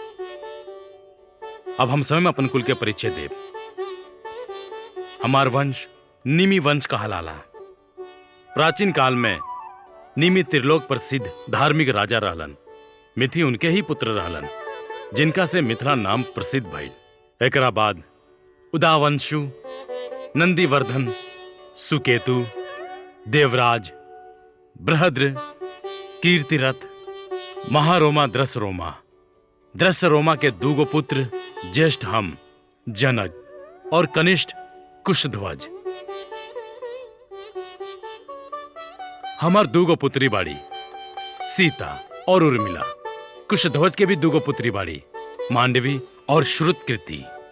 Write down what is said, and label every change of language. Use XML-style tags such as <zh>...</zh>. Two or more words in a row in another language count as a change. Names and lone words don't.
<bho>अब हम स्वयं अपन कुल के परिचय देव। हमार वंश निमि वंश कहलाला। प्राचीन काल में निमि त्रिलोक प्रसिद्ध धार्मिक राजा रहलन। मिथि उनके ही पुत्र रहलन, जिनका से मिथिला नाम प्रसिद्ध भइल। एकरा बाद उदावंशु, नंदीवर्धन, सुकेतु, देवराज, बृहद्र, कीर्तिरथ, महारोमा, दृश्यरोमा। दृश्यरोमा के दूगो पुत्र ज्येष्ठ हम जनक और कनिष्ठ कुशध्वज। हमार दूगो पुत्री बाड़ी सीता और उर्मिला। कुशध्वज के भी दूगो पुत्री बाड़ी मांडवी और श्रुतकीर्ति।</bho>